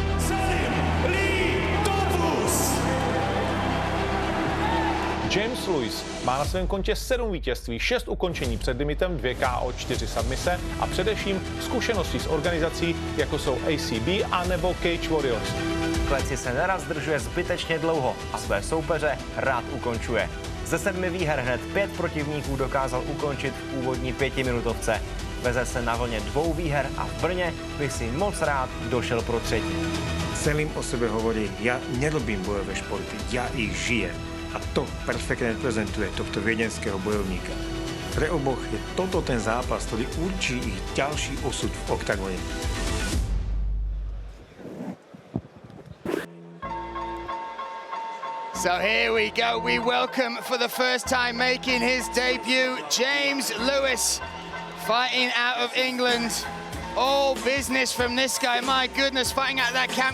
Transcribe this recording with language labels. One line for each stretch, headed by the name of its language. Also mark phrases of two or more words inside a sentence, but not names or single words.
Czech: James Lewis má na svém kontě 7 vítězství, 6 ukončení před limitem, 2 KO, 4 submise a především zkušenosti s organizací, jako jsou ACB a nebo Cage Warriors. Kleci se nerad zdržuje zbytečně dlouho a své soupeře rád ukončuje. Ze 7 výher hned 5 protivníků dokázal ukončit v úvodní 5minutovce. Veze se na vlně 2 výher a v Brně bych si moc rád došel pro 3.
Slovak: Selim o sebe hovorí, ja nerobím bojové športy, ja ich žijem. A to perfektne reprezentuje tohto viedenského bojovníka. Pre oboch je toto ten zápas, ktorý určí ich ďalší osud v oktagóne.
English: So here we go. We welcome for the first time making his debut, James Lewis, fighting out of England. All business from this guy, my goodness, fighting out of that camp.